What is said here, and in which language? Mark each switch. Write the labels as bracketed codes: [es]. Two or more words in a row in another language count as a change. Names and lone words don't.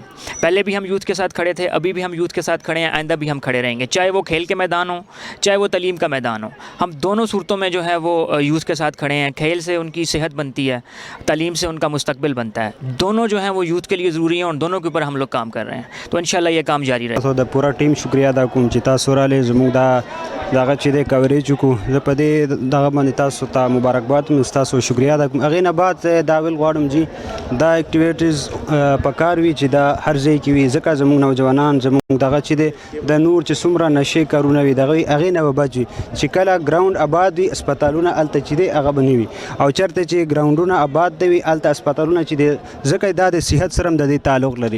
[ur] پہلے بھی ہم یوتھ کے ساتھ کھڑے تھے, ابھی بھی ہم یوتھ کے ساتھ کھڑے ہیں, آئندہ بھی ہم کھڑے رہیں گے, چاہے وہ کھیل کے میدان ہو چاہے وہ تعلیم کا میدان ہو. ہم دونوں صورتوں میں جو ہے وہ یوتھ کے ساتھ کھڑے ہیں. کھیل سے ان کی صحت بنتی ہے, تعلیم سے ان کا مستقبل بنتا ہے, دونوں جو ہیں وہ یوتھ کے لیے ضروری ہیں اور دونوں کے اوپر ہم لوگ کام کر رہے ہیں. تو انشاءاللہ یہ کام جاری رہے. [ps] د پورا ټیم شکریا ادا کوم چې تاسو راغلئ, زموږ دغه چې دی کوریج وکړو. زه په دې دغه باندې تاسو ته مبارکباد وایم, ستاسو شکریا ادا کوم. هغې نه بعد دا ویل غواړم چې دا اکټیویټیز پکار وي چې دا هر ځای کې وي, ځکه زموږ نوجوانان زموږ دغه چې دی د نور چې څومره نشې کارونه وي دغه هغې نه به بچ وي, چې کله ګراوند آباد وي اسپتالونه هلته چې دی هغه به نه وي, او چېرته چې ګراوندونه آباد دی وي هلته اسپتالونه چې دی, ځکه دا د صحت سره هم د دې تعلق لري.